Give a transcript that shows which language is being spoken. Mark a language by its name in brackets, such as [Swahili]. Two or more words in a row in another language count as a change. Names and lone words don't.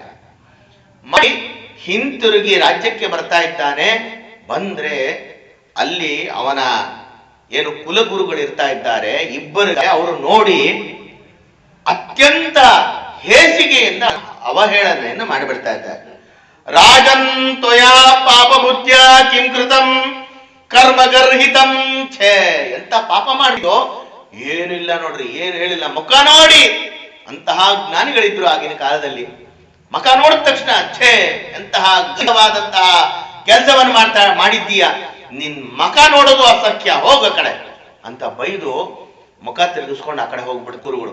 [Kannada] ಮಾಡಿ ಹಿಂತಿರುಗಿ ರಾಜ್ಯಕ್ಕೆ ಬರ್ತಾ ಇದ್ದಾನೆ. ಬಂದ್ರೆ ಅಲ್ಲಿ ಅವನ ಏನು ಕುಲಗುರುಗಳು ಇರ್ತಾ ಇದ್ದಾರೆ, ಇಬ್ಬರಿಗೆ ಅವರು ನೋಡಿ ಅತ್ಯಂತ ಹೇಸಿಗೆಯಿಂದ ಅವಹೇಳನೆಯನ್ನು ಮಾಡಿಬಿಡ್ತಾ ಇದ್ದಾರೆ. [Sanskrit] ರಾಜನ್ ತ್ವಯಾ ಪಾಪ ಬುದ್ಧ್ಯ ಕಿಂ ಕೃತಂ ಕರ್ಮಗರ್ಹಿತಂ [Kannada] ಛೇ, ಎಂತ ಪಾಪ ಮಾಡಿದೋ ಏನಿಲ್ಲ ನೋಡ್ರಿ, ಏನು ಹೇಳಿಲ್ಲ, ಮುಖ ನೋಡಿ. ಅಂತಹ ಜ್ಞಾನಿಗಳಿದ್ರು ಆಗಿನ ಕಾಲದಲ್ಲಿ. ಮುಖ ನೋಡಿದ ತಕ್ಷಣ ಛೇ, ಎಂತಹ ಗಹನವಾದಂತಹ ಕೆಲಸವನ್ನು ಮಾಡಿದ್ದೀಯ, ನಿನ್ ಮುಖ ನೋಡೋದು ಅಸಖ್ಯ, ಹೋಗ ಕಡೆ ಅಂತ ಬೈದು ಮುಖ ತಿರುಗಿಸ್ಕೊಂಡು ಆ ಕಡೆ ಹೋಗ್ಬಿಟ್ಟು ಗುರುಗಳು.